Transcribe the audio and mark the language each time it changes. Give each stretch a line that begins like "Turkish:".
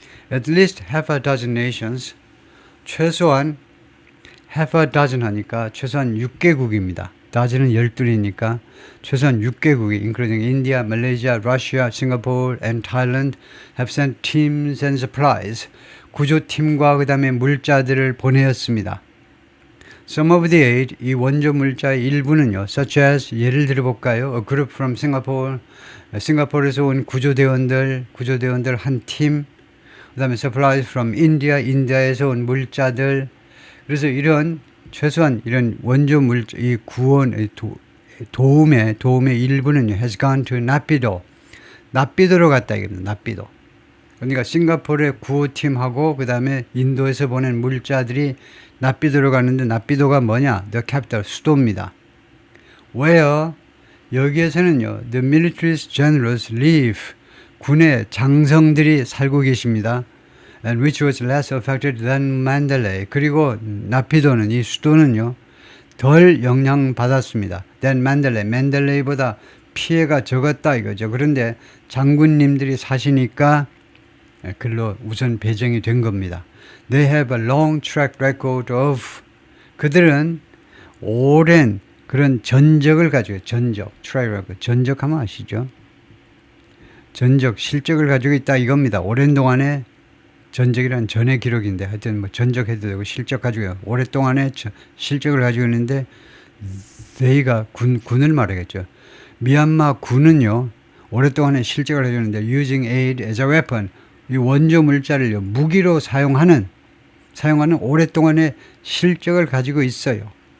English: At least half a dozen nations
Korean: 최소한 half a dozen 하니까 최소한 6개국입니다. dozen은 12이니까 최소한 6개국이
English: including India, Malaysia, Russia, Singapore and Thailand have sent teams and supplies
Korean: 구조팀과 그 다음에 물자들을 보내었습니다.
English: Some of the aid,
Korean: 이 원조 물자의 일부는요,
English: such as
Korean: 예를 들어볼까요?
English: A group from Singapore,
Korean: 싱가포르에서 온 구조대원들 한 팀, 그 다음에
English: supplies from India,
Korean: 인디아에서 온 물자들. 그래서 이런 최소한 이런 원조 물자, 이 구원, 도움의 일부는요,
English: has gone to
Korean: 나피도로 갔다 이겁니다. 나피도. 그러니까 싱가포르의 구호팀하고 그 다음에 인도에서 보낸 물자들이 나피도로 가는데 나피도가 뭐냐?
English: The capital,
Korean: 수도입니다. Where 여기에서는요,
English: the military generals live,
Korean: 군의 장성들이 살고 계십니다.
English: And which was less affected than Mandalay.
Korean: 그리고 나피도는 이 수도는요, 덜 영향받았습니다.
English: than Mandalay.
Korean: 맨델레이보다 피해가 적었다 이거죠. 그런데 장군님들이 사시니까 글로 우선 배정이 된 겁니다.
English: They have a long track record of
Korean: 그들은 오랜 그런 전적을 가지고 track record, 전적하면 아시죠? 실적을 가지고 있다 이겁니다. 오랜 동안에 전적이란 전의 기록인데 하여튼 뭐 전적해도 되고 실적 가지고 오랫동안에 실적을 가지고 있는데 they가 군을 말하겠죠. 미얀마 군은요 오랫동안에 실적을 가지고 있는데
English: using aid as a weapon
Korean: 이 원조 물자를 무기로 사용하는 오랫동안의 실적을 가지고 있어요.